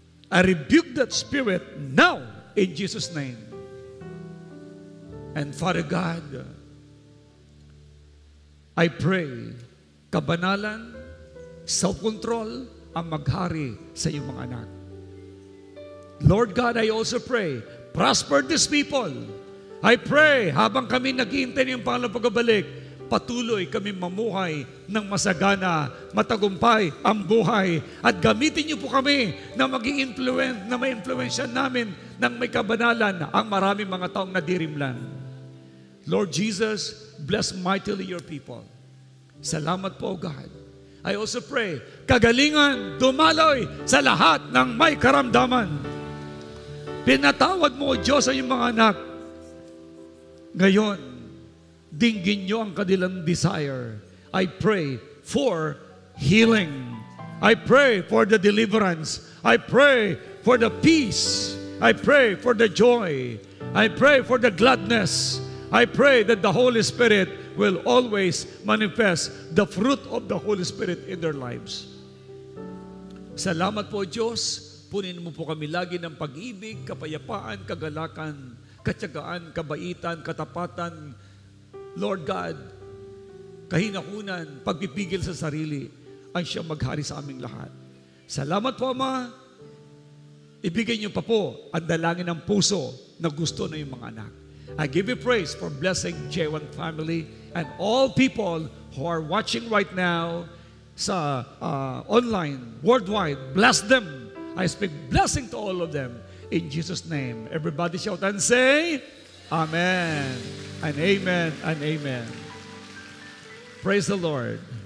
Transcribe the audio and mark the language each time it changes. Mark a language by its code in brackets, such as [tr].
[en] I rebuke that spirit now in Jesus' name. And Father God, I pray, [tl] kabanalan, self-control, ang maghari sa iyong mga anak. [en] Lord God, I also pray, prosper these people. I pray, [tl] habang kami naghihintay ng pangalang pagbabalik, patuloy kami mamuhay ng masagana, matagumpay ang buhay. At gamitin niyo po kami na maging na may influensya namin ng may kabanalan ang maraming mga taong nadirimlan. [en] Lord Jesus, bless mightily your people. [tl] Salamat po, God. [en] I also pray, [tl] kagalingan, dumaloy sa lahat ng may karamdaman. Pinatawad mo, O Diyos, sa iyong mga anak. Ngayon, dinggin niyo ang kanilang desire. [en] I pray for healing. I pray for the deliverance. I pray for the peace. I pray for the joy. I pray for the gladness. I pray that the Holy Spirit will always manifest the fruit of the Holy Spirit in their lives. [tl] Salamat po, Diyos. Punin mo po kami lagi ng pag-ibig, kapayapaan, kagalakan, katyagaan, kabaitan, katapatan. Lord God, kahinahunan, pagpipigil sa sarili, ang siyang maghari sa aming lahat. Salamat po, Ama. Ibigay niyo pa po ang dalangin ng puso na gusto na yung mga anak. [en] I give you praise for blessing J1 family and all people who are watching right now sa online, worldwide. Bless them. I speak blessing to all of them in Jesus' name. Everybody shout and say, Amen and amen and amen. Praise the Lord.